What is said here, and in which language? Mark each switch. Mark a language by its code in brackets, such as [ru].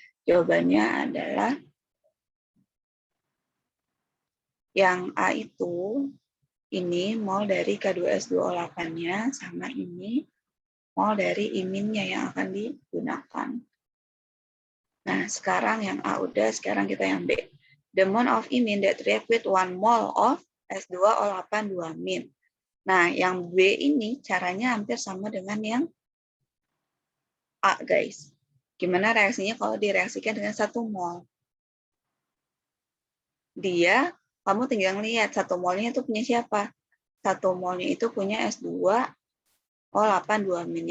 [id] Jawabannya adalah yang A itu, ini mol dari K2S2O8-nya sama ini mol dari I-nya yang akan digunakan. Nah, sekarang yang A udah, sekarang kita yang B. [en] The amount of I- that react with 1 mole of S2O8 2-. [id] Nah, yang B ini caranya hampir sama dengan yang A, guys. Gimana reaksinya kalau direaksikan dengan 1 mol? Kamu tinggal lihat 1 molnya itu punya siapa? 1 molnya itu punya S2O8 2-.